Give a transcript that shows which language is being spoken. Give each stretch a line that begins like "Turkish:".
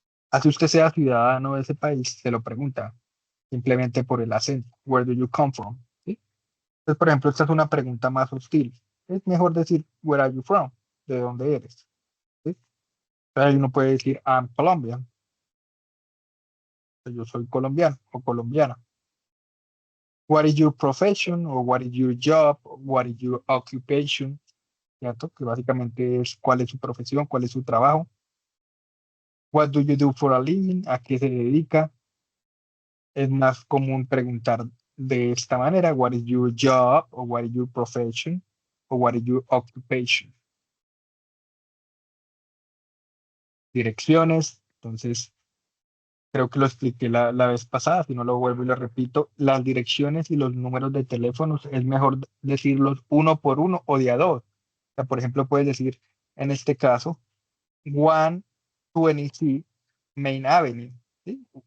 Spanish: Así usted sea ciudadano de ese país, se lo pregunta simplemente por el acento.
English: Where do you come from?
Spanish: ¿Sí? Entonces, por ejemplo, esta es una pregunta más hostil. Es mejor decir,
English: where are you from?
Spanish: ¿De dónde eres? ¿Sí? Entonces uno puede decir,
English: I'm Colombian.
Spanish: Yo soy colombiano o colombiana.
English: What is your profession? O what is your job? What is your occupation?
Spanish: ¿Cierto? Que básicamente es cuál es su profesión, cuál es su trabajo.
English: What do you do for a living?
Spanish: ¿A qué se dedica? Es más común preguntar de esta manera,
English: what is your job? O what is your profession? O what is your occupation?
Spanish: Direcciones. Entonces, creo que lo expliqué la vez pasada, si no lo vuelvo y lo repito, las direcciones y los números de teléfonos es mejor decirlos uno por uno o de a dos. O sea, por ejemplo, puedes decir, en este caso, 126 Main Avenue, ¿sí?